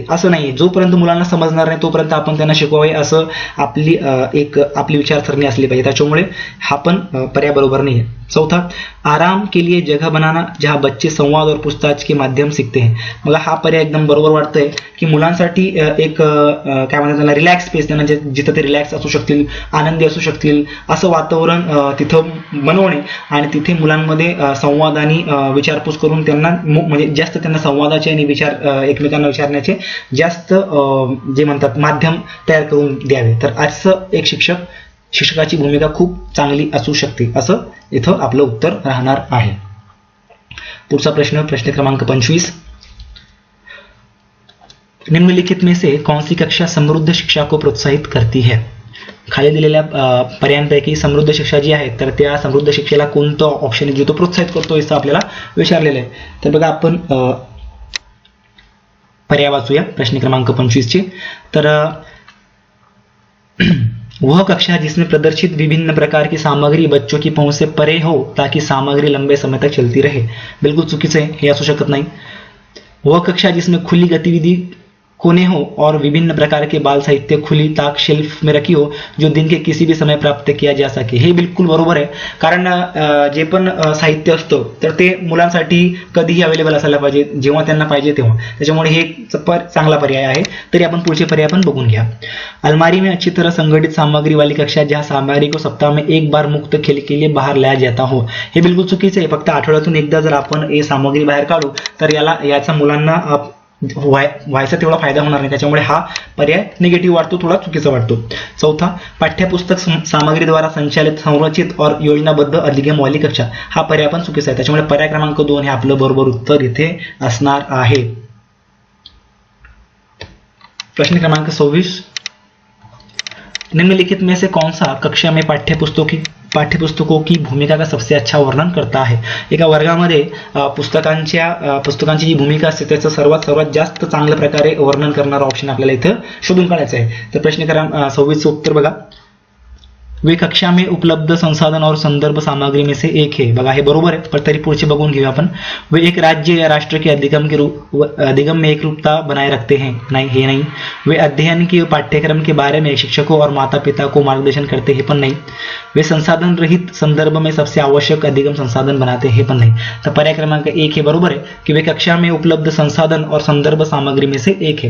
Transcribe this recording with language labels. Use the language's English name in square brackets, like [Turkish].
[Marathi] असं नाही, जोपर्यंत मुलांना समजणार नाही तोपर्यंत आपण त्यांना शिकवावे, असं आपली विचारसरणी असली पाहिजे. त्याच्यामुळे हा पण पर्याय बरोबर नाही आहे. [Hindi] चौथा, आराम के लिए जगह बनाना जहां बच्चे संवाद और पूछताछ के माध्यम सीखते हैं. [Marathi] बघा, हा पर्याय एकदम बरोबर वाटतंय की मुलांसाठी एक काय म्हणतात त्याला रिलॅक्स स्पेस, त्यांना जिथं ते रिलॅक्स असू शकतील, आनंदी असू शकतील असं वातावरण तिथं बनवणे आणि तिथे मुलांमध्ये संवाद आणि विचारपूस करून त्यांना म्हणजे जास्त त्यांना संवादाचे आणि एकमेकांना विचारण्याचे जास्त जे म्हणतात माध्यम तयार करून द्यावे. तर असं एक शिक्षकाची भूमिका खूप चांगली असू शकते, असं इथं आपलं उत्तर राहणार आहे. पुढचा प्रश्न क्रमांक 25, [Hindi] निम्नलिखित में से कौन सी कक्षा समृद्ध शिक्षा को प्रोत्साहित करती है. [Marathi] खाली दिलेल्या पर्यायांपैकी समृद्ध शिक्षा जी आहे तर त्या समृद्ध शिक्षेला कोणतं ऑप्शन जो तो प्रोत्साहित करतो असं आपल्याला विचारलेलं आहे. तर बघा, आपण पर्याय वाचूया प्रश्न क्रमांक 25 चे. तर [Hindi] वह कक्षा जिसमें प्रदर्शित विभिन्न प्रकार की सामग्री बच्चों की पहुंच से परे हो ताकि सामग्री लंबे समय तक चलती रहे. [Marathi] बिल्कुल चुकीचं आहे, हे असू शकत नाही. [Hindi] वह कक्षा जिसमें खुली गतिविधि कोने हो और विभिन्न प्रकार के बाल साहित्य खुली ताक शेल्फ में रखी हो जो दिन के किसी भी समय प्राप्त किया जा सके. [Marathi] हे बिलकुल बरोबर आहे, कारण जे पण साहित्य असतं तर ते मुलांसाठी कधीही अवेलेबल असायला पाहिजे, जेव्हा त्यांना पाहिजे तेव्हा. त्याच्यामुळे हे चांगला पर्याय आहे. तरी आपण पुढचे पर्याय पण बघून घ्या. [Hindi] अलमारी में अच्छी तरह संगठित सामग्री वाली कक्षा जहाँ सामग्री को सप्ताह में एक बार मुक्त खेल के लिए बाहर लाया जाता हो. [Marathi] हे बिलकुल चुकीचं आहे. फक्त आठवड्यातून एकदा जर आपण हे सामग्री बाहेर काढू तर याचा मुलांना व्हायचा तेवढा फायदा होणार नाही. त्याच्यामुळे हा पर्याय निगेटिव्ह वाटतो, थोडा चुकीचा वाटतो. [Hindi] चौथा, पाठ्यपुस्तक सामग्री द्वारा संचालित संरचित और योजनाबद्ध अधिगम वाली कक्षा. [Marathi] हा पर्याय पण चुकीचा आहे. त्याच्यामुळे पर्याय क्रमांक 2 हे आपलं बरोबर उत्तर इथे असणार आहे. [Hindi] प्रश्न क्रमांक 26, निम्नलिखित में से कौन सा कक्षा में पाठ्यपुस्तकों की भूमिका का सबसे अच्छा वर्णन करता है. [Marathi] एका वर्गामध्ये पुस्तकांची जी भूमिका असते त्याचं सर्वात जास्त चांगल्या प्रकारे वर्णन करणारा ऑप्शन आपल्याला इथं शोधून काढायचा आहे. तर प्रश्न क्रमांक 26 उत्तर बघा. [Hindi] वे कक्षा में उपलब्ध संसाधन और संदर्भ सामग्री में से एक है. [Marathi] बघा हे बरोबर आहे, पण तरी पुढचे बघून घेऊया आपण. [Hindi] वे एक राज्य या राष्ट्र के अधिगम में एकरूपता बनाए रखते हैं. नहीं, [Marathi] हे नाही. [Hindi] वे अध्ययन के पाठ्यक्रम के बारे में शिक्षकों और माता पिता को मार्गदर्शन करते, [Marathi] हे पण नाही. [Hindi] वे संसाधन रहित संदर्भ में सबसे आवश्यक अधिगम संसाधन बनाते, [Marathi] हे पण नाही. तर पर्याय क्रमांक 1 हे बरोबर आहे की [Hindi] वे कक्षा में उपलब्ध संसाधन और संदर्भ सामग्री में से एक है.